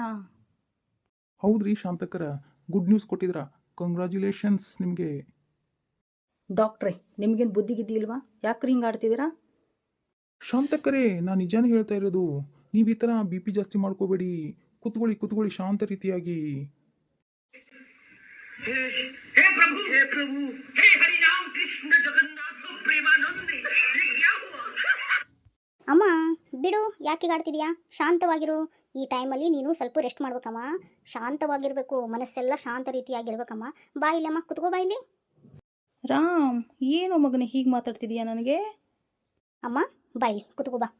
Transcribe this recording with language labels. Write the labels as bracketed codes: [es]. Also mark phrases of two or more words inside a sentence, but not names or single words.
[kn] ಹೌದ್ರಿ ಶಾಂತಕರ, [en] good news [kn] ಕೊಟ್ಟಿದ್ರಾ, ಕಂಗ್ರ್ಯಾಚುಲೇಷನ್ಸ್ ನಿಮಗೆ. ಡಾಕ್ಟ್ರೇ, ನಿಮ್ಗೇನು ಬುದ್ಧಿ ಗಿದ್ದಿ ಇಲ್ವಾ? ಯಾಕ್ರಿ ಹಿಂಗೆ ಆಡ್ತಿದ್ದೀರಾ? ಶಾಂತಕರೇ, ನಾನು ನಿಜಾನೇ ಹೇಳ್ತಾ ಇರೋದು. ನೀವು ಈ ಥರ ಬಿ ಪಿ ಜಾಸ್ತಿ ಮಾಡ್ಕೋಬೇಡಿ. ಕುತ್ಕೊಳ್ಳಿ ಶಾಂತ ರೀತಿಯಾಗಿ. [hi] हे प्रभु, हे हरि राम कृष्ण जगन्नाथ प्रेमानंद, ये क्या हुआ? [kn] ಅಮ್ಮ ಬಿಡು, ಯಾಕೆ ಆಡ್ತಿದ್ಯಾ? ಶಾಂತವಾಗಿರು. ಈ ಟೈಮಲ್ಲಿ ನೀನು ಸ್ವಲ್ಪ ರೆಸ್ಟ್ ಮಾಡ್ಬೇಕಮ್ಮ, ಶಾಂತವಾಗಿರಬೇಕು, ಮನಸ್ಸೆಲ್ಲ ಶಾಂತ ರೀತಿಯಾಗಿರ್ಬೇಕಮ್ಮ. ಬಾ ಇಲ್ಲಮ್ಮ, ಕುತ್ಕೋ ಬಾ ಇಲ್ಲಿ. ರಾಮ್, ಏನು ಮಗನೇ ಹೀಗೆ ಮಾತಾಡ್ತಿದೀಯಾ ನನಗೆ? ಅಮ್ಮ ಬಾ ಇಲ್ಲಿ, ಕುತ್ಕೋ ಬಾ.